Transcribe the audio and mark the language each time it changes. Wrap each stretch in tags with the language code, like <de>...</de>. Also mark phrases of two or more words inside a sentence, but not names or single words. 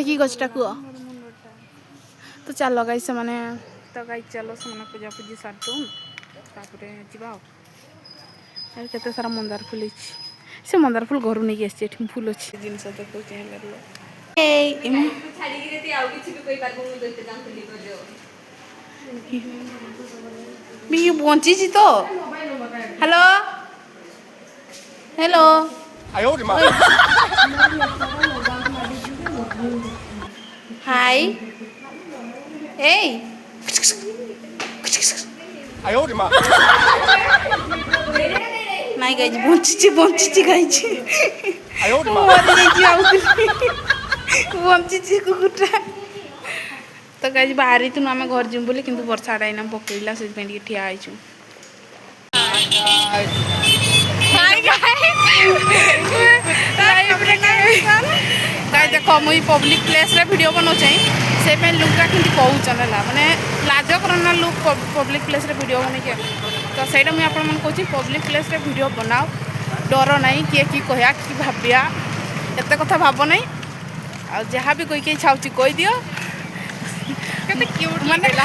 <or>କି ଗଛଟା କୁହ ତ ଚାଲ ଗାଇ ସେମାନେ ତ ଗାଇ ଚାଲ ସେମାନେ ପୂଜାପୂଜି ସାରିଦଉନ୍ ତାପରେ ଯିବା ଆଉ କେତେ ସାରା ମନ୍ଦାର ଫୁଲ ହେଇଛି ସେ ମନ୍ଦାର ଫୁଲ ଘରୁ ନେଇକି ଆସିଛି ଏଠି ଫୁଲ ଅଛି ଜିନିଷ ଦେଖଉଛି ବଞ୍ଚିଛି ତ</or> <en>hello hello</en> <zh>哎呦我的妈！</zh> <or>ହାଇ ଏଇ</or> <zh>哎呦我的妈！</zh> <or>ନାଇଁ ଗାଇଛି ବଞ୍ଚିଛି ଗାଇଛି</or> <zh>哎呦我的妈！</zh> <or>ମରିଯାଇଛି ଆଉ ବଞ୍ଚିଛି କୁକୁରଟା ତ ଗାଇଛି ବାହାରିଥିଲୁ ଆମେ ଘର ଯିବୁ ବୋଲି କିନ୍ତୁ ବର୍ଷାଟା ଏଇନା ପକେଇଲା ସେଥିପାଇଁ ଟିକେ ଠିଆ ହେଇଛୁ ଦେଖ ମୁଇଁ</or> <en>public placeରେ video</en> <or>ବନାଉଛେ ସେ ପାଇଁ ଲୁକ୍ଟା କେମିତି କହୁଛନ୍ ହେଲା ମାନେ ଲାଜ କରନା</or> <en>look public placeରେ video</en> <or>ବନେଇକି ତ ସେଇଟା ମୁଇଁ ଆପଣମାନଙ୍କୁ କହୁଛି</or> <en>public placeରେ video</en> <or>ବନାଅ ଡର ନାହିଁ କିଏ କି କହିବା କି ଭାବିବା ଏତେ କଥା ଭାବ ନାହିଁ ଆଉ ଯାହା ବି କହିକି ଇଚ୍ଛା ହେଉଛି କହିଦିଅ କେତେ କ୍ୟୁଟ୍ ମାନେ</or>